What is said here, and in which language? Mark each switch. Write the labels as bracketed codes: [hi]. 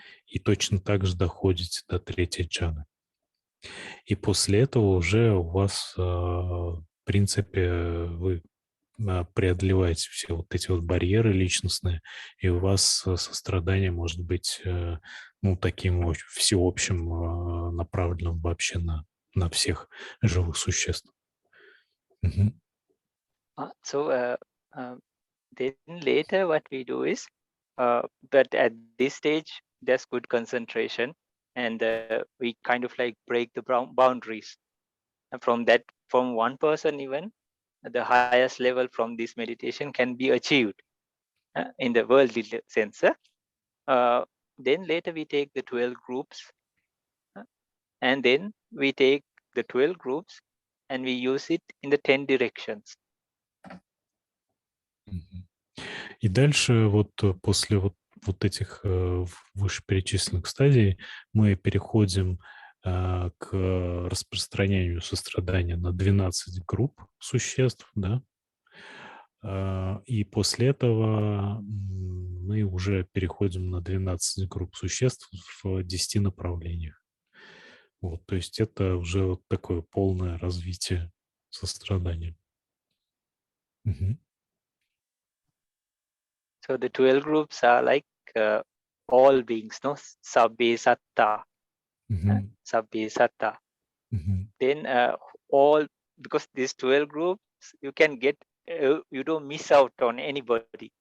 [ru] И точно так же доходите до третьей джаны. И после этого уже у вас, в принципе, вы преодолеваете все вот эти вот барьеры личностные, и у вас сострадание может быть, ну, таким всеобщим, направленным вообще на всех живых существ. Мгм. [en] So then later what we do is, but at this stage there's good concentration, and we kind of like break the boundaries. And from one person even, the highest level from this meditation can be achieved in the worldly sense. Then later we take the 12 groups, and then we take the 12 groups and we use it in the 10 directions. Мгм. [ru] И дальше вот после вот этих вышеперечисленных стадий мы переходим к распространению сострадания на 12 групп существ, да. И после этого мы уже переходим на 12 групп существ в 10 направлениях. Вот, то есть это уже вот такое полное развитие сострадания. Мгм. [en] So the 12 groups are like all beings, no? [pi] Sabbe satta. Мгм. Sabbe satta. Мгм. [en] Then all, because these 12 groups, you can get, you don't miss out on anybody.